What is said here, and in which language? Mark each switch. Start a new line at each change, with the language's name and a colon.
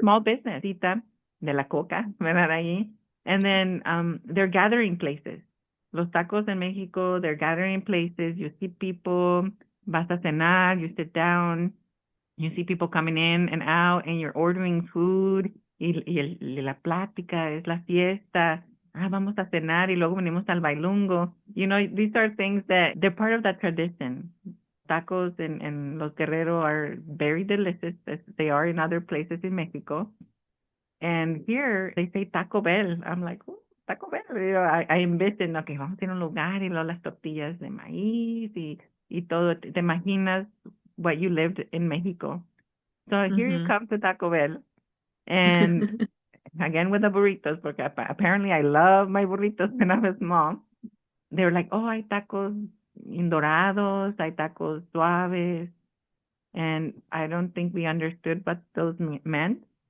Spanish: small business, cita de la coca, ¿verdad? Allí.
English: And then they're gathering places. Los tacos in Mexico, they're gathering places. You see people,
Spanish: vas a cenar,
English: you sit down, you see people coming in and out, and you're ordering food,
Spanish: la plática es la fiesta. Ah, vamos a cenar y luego venimos al bailungo.
English: These are things that they're part of that tradition. Tacos in Los Guerrero are very delicious, as they are in other places in Mexico. And here they say Taco Bell. I'm like, oh, Taco Bell. I envision, okay,
Spanish: vamos a ir a un lugar y luego las tortillas de maíz y todo. Te imaginas
English: what you lived in Mexico. So here you Mm-hmm. come to Taco Bell, and again with the burritos, porque apparently I love my burritos when I was small. They were like, oh,
Spanish: hay tacos dorados, hay tacos suaves,
English: and I don't think we understood what those meant.